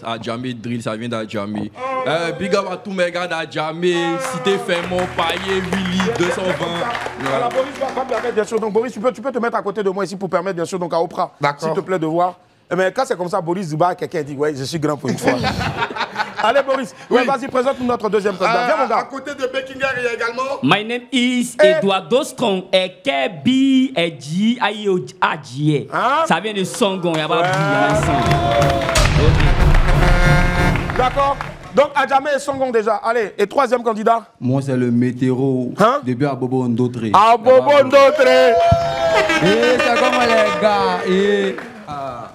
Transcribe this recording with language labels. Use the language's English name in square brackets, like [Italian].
[French] Adjamé Drill, ça vient d'Adjamé. Big up à tous mes gars d'Adjamé, Cité Fermont, Paillé, Willy, 220. Voilà, Boris va me permettre bien sûr. Donc Boris, tu peux te mettre à côté de moi ici pour permettre bien sûr donc à Oprah, s'il te plaît, de voir. Mais quand c'est comme ça, Boris Zuba, quelqu'un dit ouais, je suis grand pour une fois. Allez Boris, vas-y, présente-nous notre deuxième candidat. Viens mon gars. À côté de Baking Air, il y a également... [English] My name is Eduardo Strong. Ekebi Eji Ayo Adjie. [French] Ça vient de Songon, il y a pas D'accord. Donc Adjamé et Songon déjà. Allez, et troisième candidat? Moi c'est le Météro. Depuis Abobo Ndotre. Abobo Ndotre. C'est comment les gars?